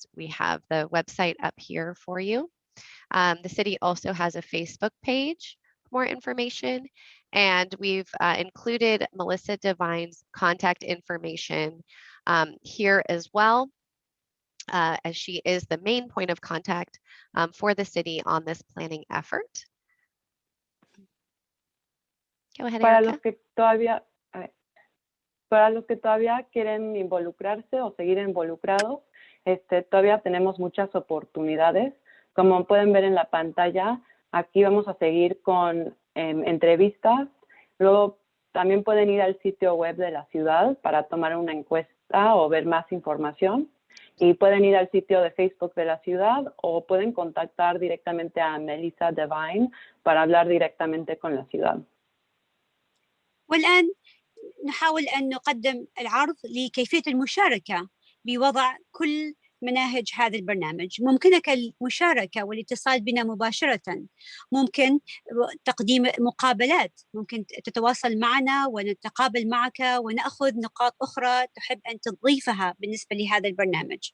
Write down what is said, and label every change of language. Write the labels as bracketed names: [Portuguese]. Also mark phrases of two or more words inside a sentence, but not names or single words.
[English] We have the website up here for you. The city also has a Facebook page for more information, and we've included Melissa Devine's contact information here as well, as she is the main point of contact for the city on this planning effort. Go ahead, [Spanish] Para [English] Erica. [Spanish] los que todavía quieren involucrarse o seguir involucrados, todavía tenemos muchas oportunidades. Como pueden ver en la pantalla, aquí vamos a seguir con entrevistas. Luego también pueden ir al sitio web de la ciudad para tomar una encuesta o ver más información. Y pueden ir al sitio de Facebook de la ciudad o pueden contactar directamente a Melissa Devine para hablar directamente con la ciudad. [Arabic] والآن نحاول أن نقدم العرض لكيفية المشاركة بوضع كل مناهج هذا البرنامج. ممكنك المشاركة والاتصال بنا مباشرة، ممكن تقديم مقابلات، ممكن تتواصل معنا ونتقابل معك ونأخذ نقاط أخرى تحب أن تضيفها بالنسبة لهذا البرنامج.